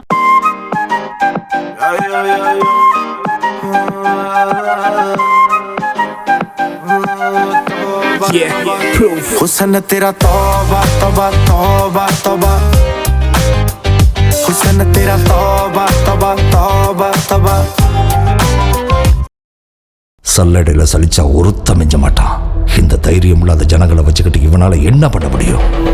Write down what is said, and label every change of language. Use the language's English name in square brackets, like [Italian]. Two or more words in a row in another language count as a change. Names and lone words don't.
[Hindi] हुसन तेरा तौबा तौबा तौबा तौबा हुसन तेरा तौबा तौबा तौबा तौबा [Tamil] சல்லடையில சலிச்சா ஒருத்த மிஞ்ச மாட்டான். இந்த தைரியம் இல்லாத ஜனங்களை வச்சுக்கிட்டு இவனால என்ன பண்ண முடியும்?